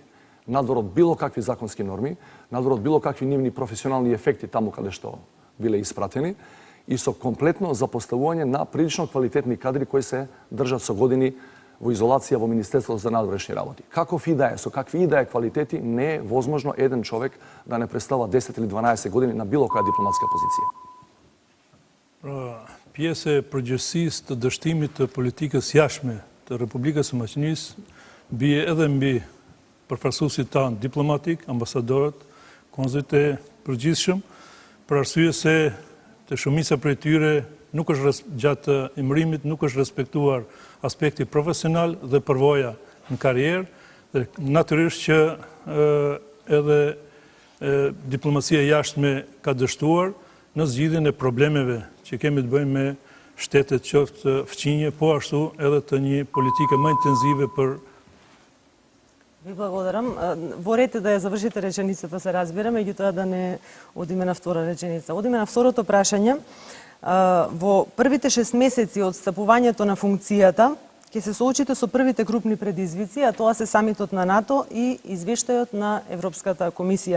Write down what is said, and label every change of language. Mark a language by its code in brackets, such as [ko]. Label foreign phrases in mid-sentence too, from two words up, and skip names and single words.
[mk] Надвор од било какви законски норми, надвор од било какви нивни професионални ефекти таму каде што биле испратени и со комплетно запоставување на прилично квалитетни кадри кои се држат со години во изолација во Министерството за надворешни работи. Каков и да е, со какви и да е квалитети, не е возможно еден човек да не представа 10 или 12 години на било која дипломатска позиција. [sq] Pjesë e përgjegjësisë të dështimit të politikës jashtme të Republikës së Maqedonisë bie edhe mbi përfaqësuesit tanë diplomatik, ambasadorët, konzulit e përgjithshëm, për arsye se të shumica prej tyre nuk është gjatë emërimit nuk është respektuar aspekti profesional dhe përvoja në karrierë, dhe natyrisht që edhe diplomacia jashtme ka dështuar në zgjidhjen e problemeve që kemi të bëjmë me shtetet qoftë fqinje, po ashtu edhe të një politike më intenzive për. [mk] Ви благодарам. Во ред е да ја завршите реченицата, се разбира, меѓутоа да не одиме на втора реченица. Одиме на второто прашање. Во првите 6 месеци од стапувањето на функцијата ќе се соочите со првите крупни предизвици, а тоа се самитот на НАТО и извештајот на Европската комисија.